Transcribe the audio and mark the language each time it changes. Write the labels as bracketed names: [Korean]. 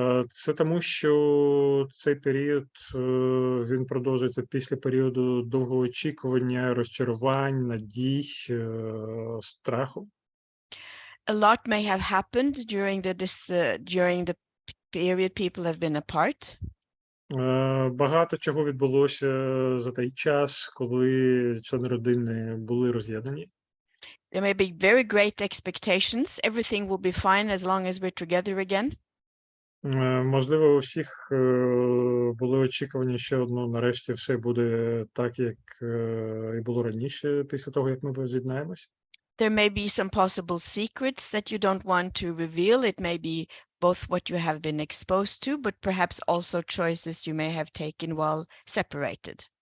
[Ukrainian] Це тому, що цей період він продовжується після періоду довгого очікування, розчарувань, надій, страху. [English] A lot may have happened during the period people have been apart. [Ukrainian] Багато чого відбулося за той час, коли члени родини були роз'єднані. [English] There may be very great expectations. Everything will be fine as long as we're together again. [Ukrainian] Можливо, у всіх були очікування, що нарешті все буде так, як і було раніше, після того, як ми возз'єднаємось. [English] There may be some possible secrets that you don't want to reveal. It may be both what you have been exposed to, but perhaps also choices you may have taken while separated.